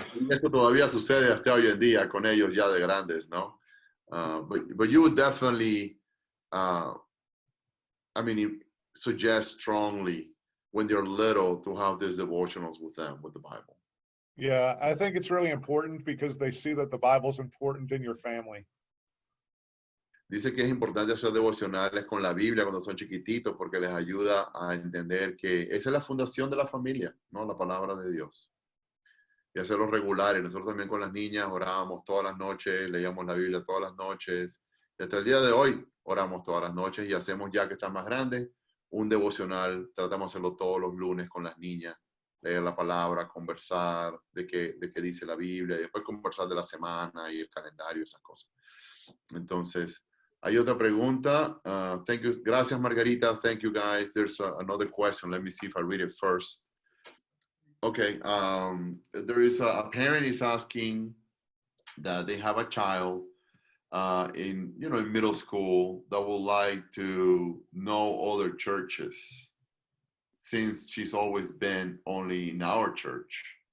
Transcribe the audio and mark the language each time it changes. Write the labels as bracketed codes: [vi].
[es] Esto todavía sucede hasta hoy en día con ellos ya de grandes, ¿no? [en] But you would definitely, suggest strongly when they're little to have these devotionals with them, with the Bible. Yeah, I think it's really important because they see that the Bible's important in your family. [es] Dice que es importante hacer devocionales con la Biblia cuando son chiquititos porque les ayuda a entender que esa es la fundación de la familia, ¿no? La palabra de Dios. Y hacerlos regulares. Nosotros también con las niñas orábamos todas las noches, leíamos la Biblia todas las noches. Y hasta el día de hoy oramos todas las noches y hacemos, ya que están más grandes, un devocional. Tratamos de hacerlo todos los lunes con las niñas. Leer la palabra, conversar de qué dice la Biblia y después conversar de la semana y el calendario, esas cosas. Entonces, hay otra pregunta. [en] Thank you. Gracias, Margarita. Thank you, guys. There's another question. Let me see if I read it first. Okay. There is a parent is asking that they have a child in middle school that would like to know other churches since she's always been only in our church.